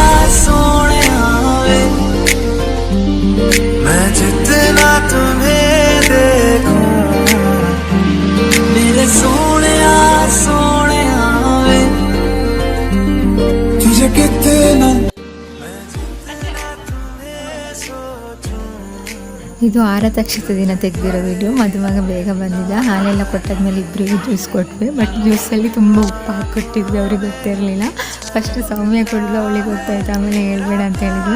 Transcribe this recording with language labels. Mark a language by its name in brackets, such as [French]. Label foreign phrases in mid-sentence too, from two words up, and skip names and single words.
[Hindi] वे मैं जितना तुम्हें देखूं मेरे सोने वे तुझे कितना [Kannada] ಇದು 6ನೇ ತಕ್ಷಿತ ದಿನ ತೆಗೆದಿರೋ ವಿಡಿಯೋ. ಮದುವಾಗ ಬೇಗ ಬಂದಿದ್ದ, ಹಾಲೆಲ್ಲ ಕೊಟ್ಟಾದ್ಮೇಲೆ ಇಬ್ಬರಿಗೂ ಜ್ಯೂಸ್ ಕೊಟ್ವಿ. ಬಟ್ ಜ್ಯೂಸಲ್ಲಿ ತುಂಬ ಉಪ್ಪು ಹಾಕ್ಕೊಟ್ಟಿದ್ವಿ, ಅವ್ರಿಗೆ ಗೊತ್ತಿರಲಿಲ್ಲ. ಫಸ್ಟ್ ಸೌಮ್ಯ ಕೊಡಲು ಅವಳಿಗೆ ಗೊತ್ತಾಯ್ತು, ಆಮೇಲೆ ಹೇಳ್ಬೇಡ ಅಂತ ಹೇಳಿದ್ವಿ.